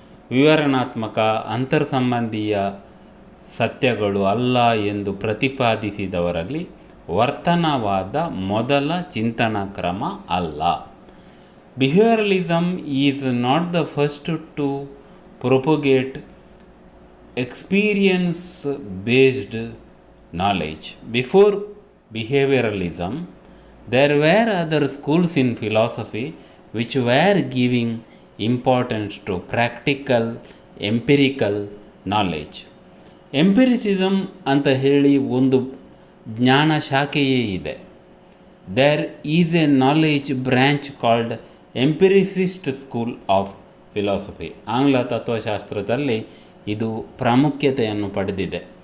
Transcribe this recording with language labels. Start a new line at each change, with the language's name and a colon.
Kannada: ವಿವರಣಾತ್ಮಕ ಅಂತರ್ಸಂಬಂಧೀಯ ಸತ್ಯಗಳು ಅಲ್ಲ ಎಂದು ಪ್ರತಿಪಾದಿಸಿದವರಲ್ಲಿ ವರ್ತನವಾದ ಮೊದಲ ಚಿಂತನಾ ಕ್ರಮ ಅಲ್ಲ.
English: Behavioralism is not the first to propagate experience-based knowledge. Before behavioralism, there were other schools in philosophy which were giving importance to practical, empirical knowledge.
Kannada: Empiricism ಅಂತ ಹೇಳಿ ಒಂದು ಜ್ಞಾನ ಶಾಖೆಯೇ ಇದೆ.
English: There is a knowledge branch called empiricist school of philosophy.
Kannada: ಆಂಗ್ಲ ತತ್ವಶಾಸ್ತ್ರದಲ್ಲಿ ಇದು ಪ್ರಾಮುಖ್ಯತೆಯನ್ನು ಪಡೆದಿದೆ.